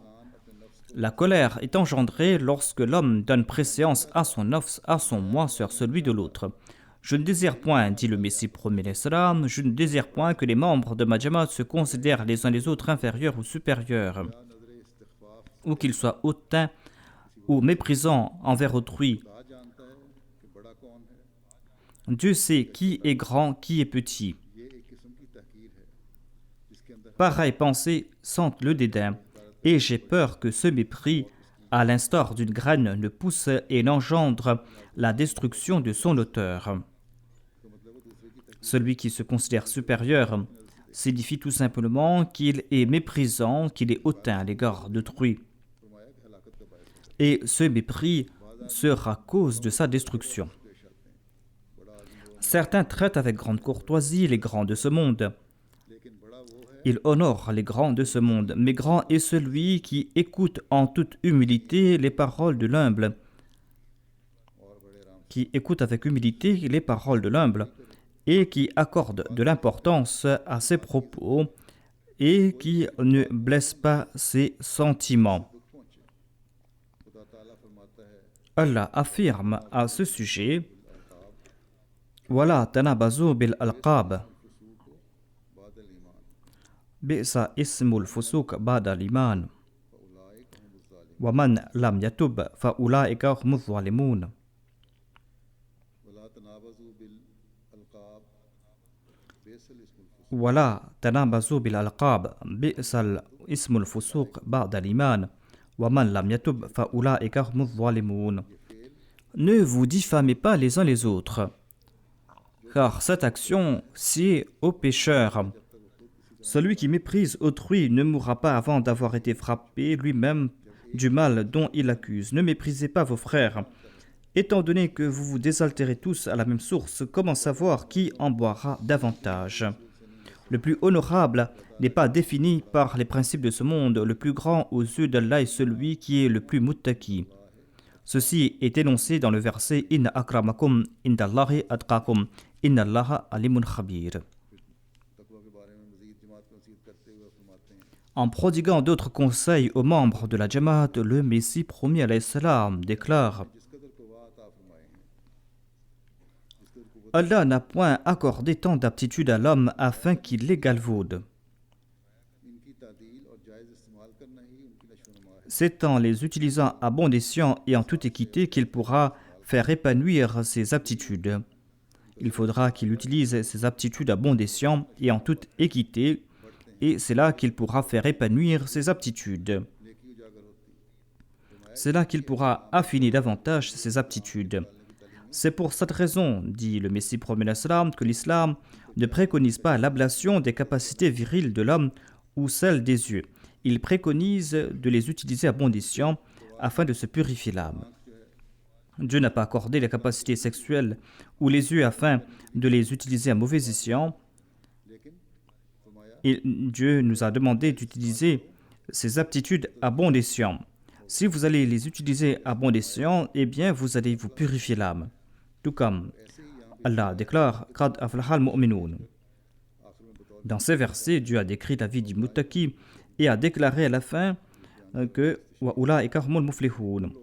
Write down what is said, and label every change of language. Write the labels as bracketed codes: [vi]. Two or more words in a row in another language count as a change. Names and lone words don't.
[fr] La colère est engendrée lorsque l'homme donne préséance à son nafs, à son moi sur celui de l'autre. Je ne désire point, dit le Messie promet l'Islam, je ne désire point que les membres de ma Jamaat se considèrent les uns les autres inférieurs ou supérieurs, ou qu'ils soient hautains ou méprisants envers autrui. [ur] خدا جانتا ہے کہ بڑا کون ہے [fr] Dieu sait qui est grand, qui est petit. [ur] یہ ایک قسم کی تحقیر ہے جس کے اندر [fr] Pareille pensée sente le dédain, et j'ai peur que ce mépris, à l'instar d'une graine, ne pousse et n'engendre la destruction de son auteur. Celui qui se considère supérieur signifie tout simplement qu'il est méprisant, qu'il est hautain à l'égard d'autrui. [ur] فرمایا کہ ہلاکت کا باعث ہے [fr] Et ce mépris sera cause de sa destruction. Certains traitent avec grande courtoisie les grands de ce monde. [ur] لیکن بڑا وہ ہے [fr] Il honore les grands de ce monde, mais grand est celui qui écoute en toute humilité les paroles de l'humble, qui écoute avec humilité les paroles de l'humble et qui accorde de l'importance à ses propos et qui ne blesse pas ses sentiments. [ur] خدا تعالیٰ فرماتا ہے [fr] Allah affirme à ce sujet [ar] ولا تنابزوا بالألقاب بعد إيمان بئس الاسم الفسوق بعد الإيمان فأولئك هم ظالم ومن لم يتب فأولئك هم الظالمون. ولا تنابزوا بالألقاب بئس الاسم الفسوق ولا تنابزوا بالألقاب بئس الاسم الفسوق بعد الإيمان ومن لم يتب فأولئك هم الظالمون. [fr] Ne vous diffamez pas les uns les autres, car cette action sied aux pécheurs. Celui qui méprise autrui ne mourra pas avant d'avoir été frappé lui-même du mal dont il accuse. Ne méprisez pas vos frères. Étant donné que vous vous désaltérez tous à la même source, comment savoir qui en boira davantage? Le plus honorable n'est pas défini par les principes de ce monde. Le plus grand aux yeux d'Allah est celui qui est le plus muttaqi. Ceci est énoncé dans le verset « [ar] إن أكرمكم عند الله أتقاكم إن الله عليم خبير ». [ur] تقویٰ کے بارے میں مزید جماعت کو نصیحت کرتے ہوئے فرماتے ہیں [fr] En prodiguant d'autres conseils aux membres de la Jamaat, le Messie promis [ar] عليه السلام [fr] déclare [ur] جس قدر قویٰ عطا فرمائے ہیں جس قدر قوت [fr] Allah n'a point accordé tant d'aptitude à l'homme afin qu'il les galvaude. [ur] ان کی تعدیل اور جائز استعمال کرنا ہی ان کی نشوونما ہے [fr] C'est en les utilisant à bon escient et en toute équité qu'il pourra faire épanouir ses aptitudes. Il faudra qu'il utilise ses aptitudes à bon escient et en toute équité, et c'est là qu'il pourra faire épanouir ses aptitudes. [ur] نیکی اجاگر ہوتی [fr] C'est là qu'il pourra affiner davantage ses aptitudes. C'est pour cette raison, dit le Messie promet l'Islam, que l'Islam ne préconise pas l'ablation des capacités viriles de l'homme ou celles des yeux. Il préconise de les utiliser à bon escient afin de se purifier l'âme. Dieu n'a pas accordé les capacités sexuelles ou les yeux afin de les utiliser à mauvais escient. [ur] لیکن فرمایا [fr] Et Dieu nous a demandé d'utiliser ces aptitudes à bon escient. Si vous allez les utiliser à bon escient, eh bien vous allez vous purifier l'âme. Tout comme Allah déclare [ar] قد أفلح المؤمنون. [fr] Dans ces versets, Dieu a décrit la vie du muttaqi et a déclaré à la fin que [ar] وأولئك هم المفلحون.